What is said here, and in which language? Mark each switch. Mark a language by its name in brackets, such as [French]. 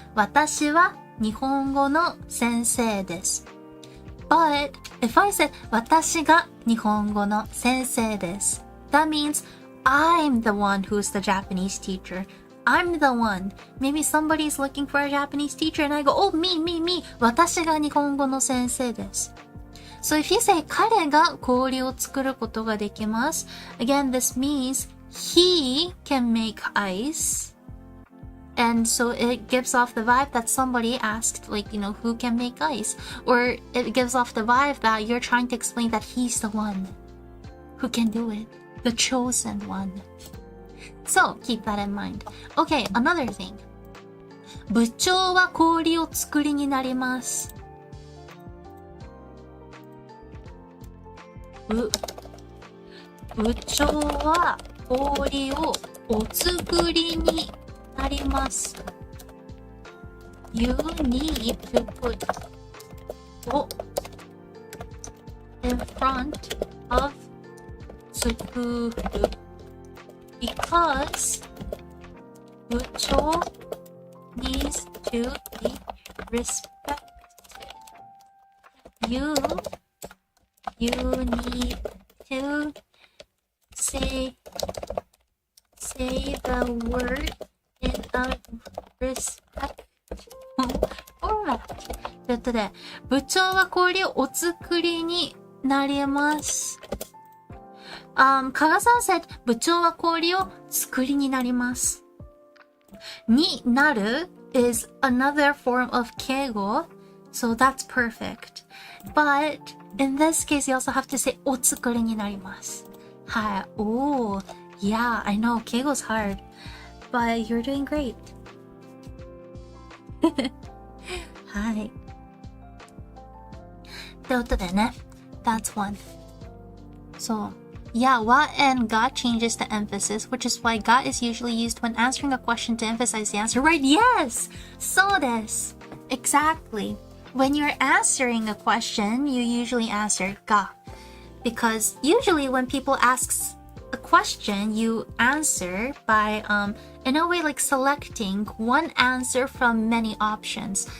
[Japanese] 私は日本語の先生です。 [English] But if I said [Japanese] 私が日本語の先生です [English] that means I'm the one who's the Japanese teacher. I'm the one. Maybe somebody's looking for a Japanese teacher and I go, oh, me. [Japanese] 私が日本語の先生です。 [English] So if you say [Japanese] 彼が氷を作ることができます [English] again, this means he can make ice. And so it gives off the vibe that somebody asked, like, who can make ice? Or it gives off the vibe that you're trying to explain that he's the one who can do it. The chosen one. So, keep that in mind. Okay, another thing. [Japanese] 部長は氷を作りになります。部長は氷をお作りになります。 [English] You need to put お in front of 作る because 部長 needs to be respected. You need to say the word in a respectful format. [Japanese] ということで、部長は氷をお作りになります。 [English] 加賀さん said [Japanese] 部長は氷を作りになります。 [English] になる is another form of 敬語, so that's perfect. But in this case, you also have to say [Japanese] お作りになります。はい。おー。 [English] Yeah, I know. 敬語 is hard. But you're doing great. [Japanese] はい。ということでね。 [English] That's one. [Japanese] そう。 [English] Yeah, wa and ga changes the emphasis, which is why ga is usually used when answering a question to emphasize the answer. Right? Yes! [Japanese] So desu. [English] Exactly. When you're answering a question, you usually answer ga. Because usually when people ask a question, you answer by, in a way, like selecting one answer from many options.